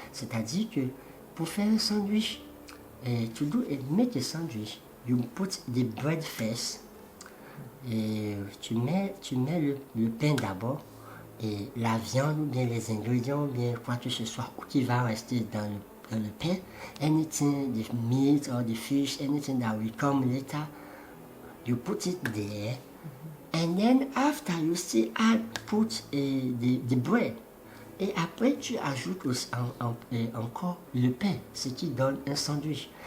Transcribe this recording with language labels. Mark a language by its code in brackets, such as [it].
[fr] C'est-à-dire que pour faire un sandwich, [en] to make a sandwich, you put the bread first. [fr] Et tu mets le pain d'abord et la viande ou bien les ingrédients ou bien quoi que ce soit qui va rester dans le pain. [en] Anything, the meat or the fish, anything that will come later, you put it there. And then after you still put the bread. [fr] Et après tu ajoutes encore le pain, ce qui donne un sandwich.